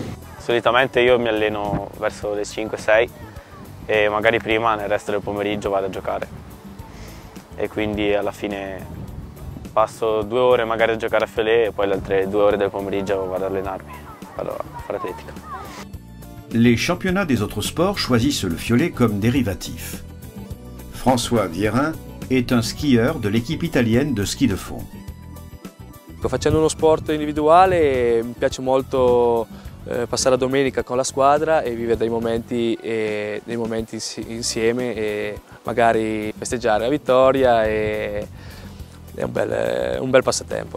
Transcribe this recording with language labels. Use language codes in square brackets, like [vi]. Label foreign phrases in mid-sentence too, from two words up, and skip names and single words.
[it] Solitamente io mi alleno verso le 5-6 e magari prima nel resto del pomeriggio vado a giocare. E quindi alla fine passo 2 ore magari a giocare a fiolet e poi le altre 2 ore del pomeriggio vado ad allenarmi, vado a fare atletica. [fr] Les championnats des autres sports choisissent le fiolet comme dérivatif. François Vierin est un skieur de l'équipe italienne de ski de fond. [it] Facendo uno sport individuale mi piace molto passare la domenica con la squadra e vivere dei momenti insieme e magari festeggiare la vittoria, è un bel passatempo.